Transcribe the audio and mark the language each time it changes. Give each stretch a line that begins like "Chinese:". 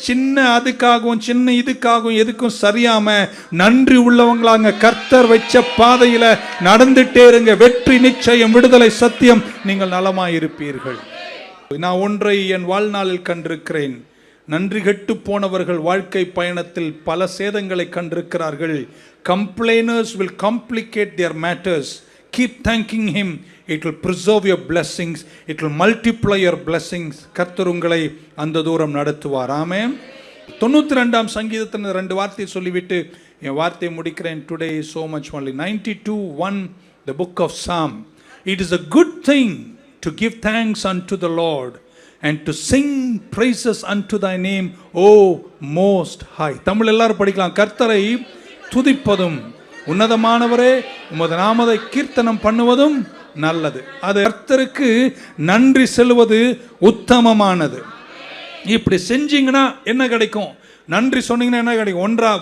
Tamil: சின்ன அதுக்காகவும் சின்ன இதுக்காகவும் எதுக்கும் சரியாம நன்றி உள்ளவங்களாங்க கர்த்தர் வச்ச பாதையில நடந்துட்டே இருங்க. வெற்றி நிச்சயம், விடுதலை சத்தியம், நீங்கள் நலமாயிருப்பீர்கள். நான் ஒன்றை என் வாழ்நாளில் கண்டிருக்கிறேன். நன்றி கெட்டு போனவர்கள் வாழ்க்கை பயணத்தில் பல சேதங்களை கண்டிருக்கிறார்கள்.
English: Complainers will complicate their matters. Keep thanking him. It will preserve your blessings. It will multiply your blessings.
Tamil: கர்த்தர் உங்களை அந்த தூரம் நடத்துவார். ஆமென். 92ஆம் சங்கீதத்தின் 2 வார்த்தையை சொல்லிவிட்டு என் வார்த்தையை முடிக்கிறேன்.
English: Today is so much only. 92:1, the book of Psalm. It is a good thing to give thanks unto the Lord and to sing praises unto thy name, O most high.
Tamil: Tamil எல்லாரும் படிக்கலாம். கர்த்தரை துதிப்பதும் உன்னதமானவரே உமது நாமத்தை கீர்த்தனம் பண்ணுவதும் நல்லது. அது கர்த்தருக்கு நன்றி செலுவது உத்தமமானது. இப்படி செஞ்சீங்கன்னா என்ன கிடைக்கும்? நன்றி சொன்னீங்கன்னா என்ன கிடைக்கும்?